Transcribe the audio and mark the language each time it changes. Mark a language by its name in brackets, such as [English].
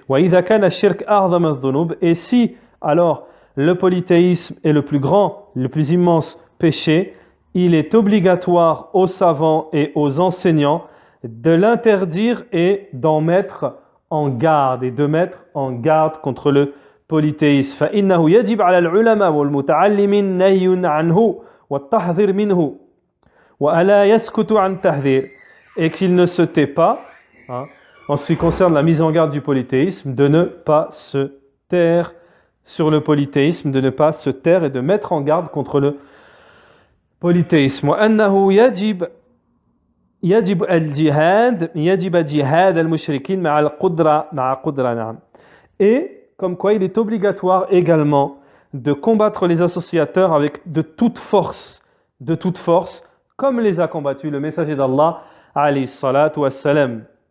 [Arabic] Wa idha kana shirk a'zam adh-dhunub. [French] Et si alors le polythéisme est le plus grand, le plus immense péché, il est obligatoire aux savants et aux enseignants de l'interdire et d'en mettre en garde, et de mettre en garde contre le polythéisme. [Arabic] فإنه يجب على العلماء والمتعلمين نهي عنه والتحذير منه وألا يسكت عن تحذير. [French] Et qu'il ne se tait pas, en ce qui concerne la mise en garde du polythéisme, de ne pas se taire sur le polythéisme, de ne pas se taire et de mettre en garde contre le polythéisme. [Arabic] وأنه يجب جهاد المشركين مع قدرة نعم. [French] Et comme quoi il est obligatoire également de combattre les associateurs avec de toute force, comme les a combattus le messager d'Allah, alayhi salatu wassalam.